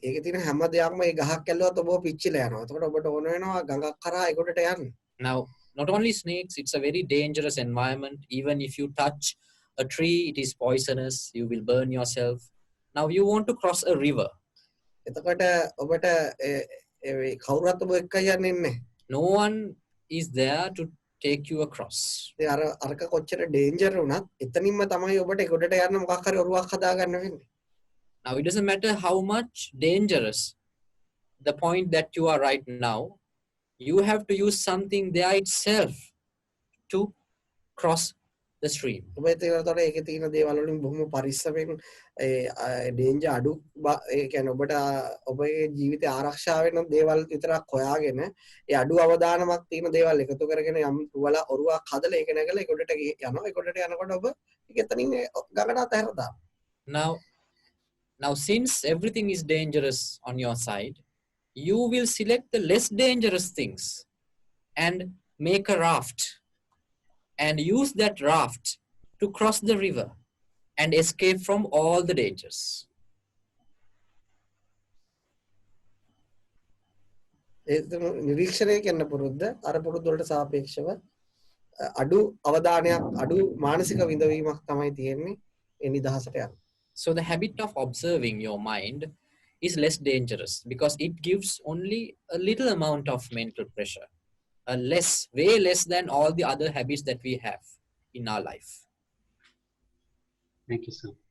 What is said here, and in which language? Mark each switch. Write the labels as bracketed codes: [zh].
[si] ඒකේ තියෙන හැම දෙයක්ම ඒ ගහක් ඇල්ලුවත් ඔබ පිච්චිලා යනවා. එතකොට ඔබට ඕන වෙනවා ගඟක් කරා ඒකට යන්න. [en] Now not only snakes, it's a very dangerous environment. Even if you touch a tree, it is poisonous. You will burn yourself. Now you want to cross a river. [si] එතකොට ඔබට කවුරුත් ඔබ එක්ක යන්නේ නැහැ. [en] No one is there to take you across. [si] අරක කොච්චර danger වුණත් එතනින්ම තමයි ඔබට ඒකට යන්න මොකක් හරි ඔරුවක් හදාගන්න වෙන්නේ. [en] Now, it doesn't matter how much dangerous the point that you are right now, you have to use something there itself to cross the stream. [si] ඔබ ඒතකොට ඒකේ තියෙන දේවල් වලින් බොහොම පරිස්සමෙන් ඩේන්ජර් අඩු ඒ කියන්නේ ඔබට ඔබේ ජීවිතය ආරක්ෂා වෙන දේවල් විතරක් හොයාගෙන ඒ අඩු අවදානමක් තියෙන දේවල් එකතු කරගෙන යම් තුවල ඔරුවක් හදලා ඒක නැගලා ඒකට යනවා. ඒකට යනකොට ඔබ ඒක එතනින් ගඟට අතහැර දානවා. [en] Now, since everything is dangerous on your side, you will select the less dangerous things and make a raft and use that raft to cross the river and escape from all the dangers. [si] නිරීක්ෂණය කරන පුරුද්ද අර පුරුද්ද වලට සාපේක්ෂව අඩු අවධානයක් අඩු මානසික විඳවීමක් තමයි තියෙන්නේ ඒ නිදහසට යන්න. [en] So the habit of observing your mind is less dangerous because it gives only a little amount of mental pressure, way less than all the other habits that we have in our life. Thank you, sir.